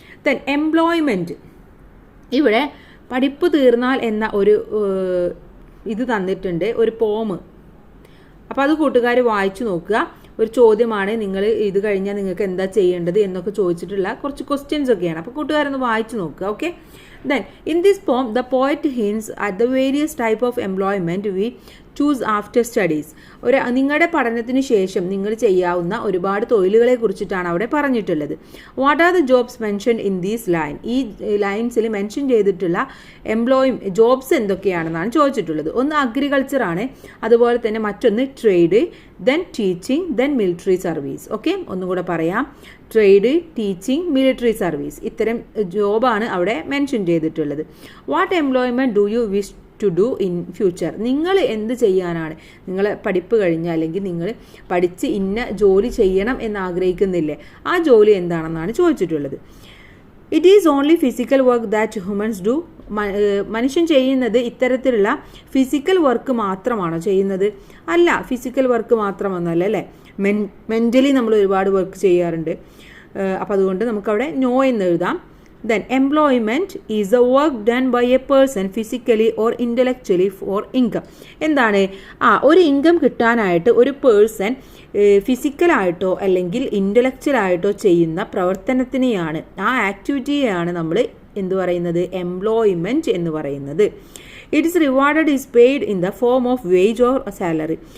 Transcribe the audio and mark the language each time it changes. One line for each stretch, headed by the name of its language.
Malayalam: Then employment. ഇവിടെ പഠിപ്പ് തീർന്നാൽ എന്ന ഒരു ഇത് തന്നിട്ടുണ്ട്, ഒരു പോം. അപ്പോൾ അത് കൂട്ടുകാർ വായിച്ചു നോക്കുക. ഒരു ചോദ്യമാണ്, നിങ്ങൾ ഇത് കഴിഞ്ഞാൽ നിങ്ങൾക്ക് എന്താ ചെയ്യേണ്ടത് എന്നൊക്കെ ചോദിച്ചിട്ടുള്ള കുറച്ച് ക്വസ്റ്റ്യൻസ് ഒക്കെയാണ്. അപ്പോൾ കൂട്ടുകാരൊന്ന് വായിച്ചു നോക്കുക. Okay.
English: Then in this poem the poet hints at the various type of employment we choose after studies.
Malayalam: നിങ്ങളുടെ പഠനത്തിന് ശേഷം നിങ്ങൾ ചെയ്യാവുന്ന ഒരുപാട് തൊഴിലുകളെ കുറിച്ചിട്ടാണ് അവിടെ പറഞ്ഞിട്ടുള്ളത്.
English: What are the jobs mention in these line?
Malayalam: ഈ ലൈൻസിൽ മെൻഷൻ ചെയ്തിട്ടുള്ള ജോബ്സ് എന്തൊക്കെയാണെന്നാണ് ചോദിച്ചിട്ടുള്ളത്. ഒന്ന് അഗ്രികൾച്ചർ ആണ്, അതുപോലെ തന്നെ മറ്റൊന്ന് trade, then teaching, then military service. Okay, ഒന്നും കൂടെ പറയാം. ട്രേഡ്, ടീച്ചിങ്, മിലിറ്ററി സർവീസ്, ഇത്തരം ജോബാണ് അവിടെ മെൻഷൻ ചെയ്തിട്ടുള്ളത്.
English: What employment do you wish to do in future?
Malayalam: നിങ്ങൾ എന്ത് ചെയ്യാനാണ്, നിങ്ങൾ പഠിപ്പ് കഴിഞ്ഞ അല്ലെങ്കിൽ നിങ്ങൾ പഠിച്ച് ഇന്ന ജോലി ചെയ്യണം എന്ന് ആഗ്രഹിക്കുന്നില്ലേ, ആ ജോലി എന്താണെന്നാണ് ചോദിച്ചിട്ടുള്ളത്.
English: It is only physical work that humans do.
Malayalam: മനുഷ്യൻ ചെയ്യുന്നത് ഇത്തരത്തിലുള്ള ഫിസിക്കൽ വർക്ക് മാത്രമാണോ ചെയ്യുന്നത്? അല്ല, ഫിസിക്കൽ വർക്ക് മാത്രമൊന്നുമല്ല അല്ലേ, മെൻ്റലി നമ്മൾ ഒരുപാട് വർക്ക് ചെയ്യാറുണ്ട്. അപ്പോൾ അതുകൊണ്ട് നമുക്കവിടെ നോ എന്ന് എഴുതാം.
English: Then employment is a work done by a person physically or intellectually for income.
Malayalam: എന്താണ് ഒരു ഇൻകം കിട്ടാനായിട്ട് ഒരു പേഴ്സൺ ഫിസിക്കലായിട്ടോ അല്ലെങ്കിൽ ഇൻ്റലക്ച്വലായിട്ടോ ചെയ്യുന്ന പ്രവർത്തനത്തിനെയാണ്, ആ ആക്ടിവിറ്റിയെയാണ് നമ്മൾ എന്ത് പറയുന്നത്, എംപ്ലോയ്മെൻറ്റ് എന്ന് പറയുന്നത്.
English: It is rewarded is paid in the form of wage or salary.